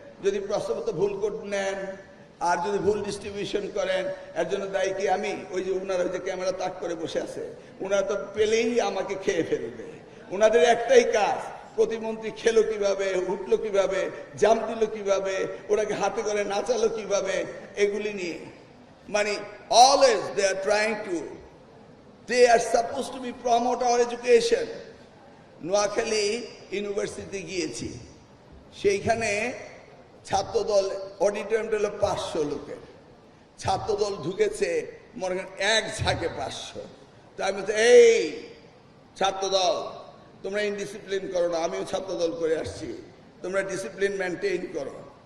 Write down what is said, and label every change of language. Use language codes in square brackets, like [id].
[bn] যদি প্রশ্নপত্র ভুল কোড নেন আর যদি ভুল ডিস্ট্রিবিউশন করেন, এর জন্য দায়ী কি আমি? ওই যে ওনারা যে ক্যামেরা তাক করে বসে আছে, ওনারা তো পেলেই আমাকে খেয়ে ফেলবে। ওনাদের একটাই কাজ, প্রতিমন্ত্রী খেলো কিভাবে, উঠলো কিভাবে, জাম দিল কিভাবে, ওনাকে হাতে করে নাচালো কিভাবে, এগুলি নিয়ে। [en] মানে always they are trying to, they are supposed to be promote our education. [bn] Noakhali university গিয়েছি, সেইখানে ছাত্রদল, অডিটোরিয়ামটা হলো 500 লোকের, ছাত্রদল ঢুকেছে মনে করেন এক ঝাঁকে 500। তো আমি বলছি, এই ছাত্রদল, তোমরা ইনডিসিপ্লিন করো না, আমিও ছাত্রদল করে আসছি, তোমরা ডিসিপ্লিন মেনটেন করো।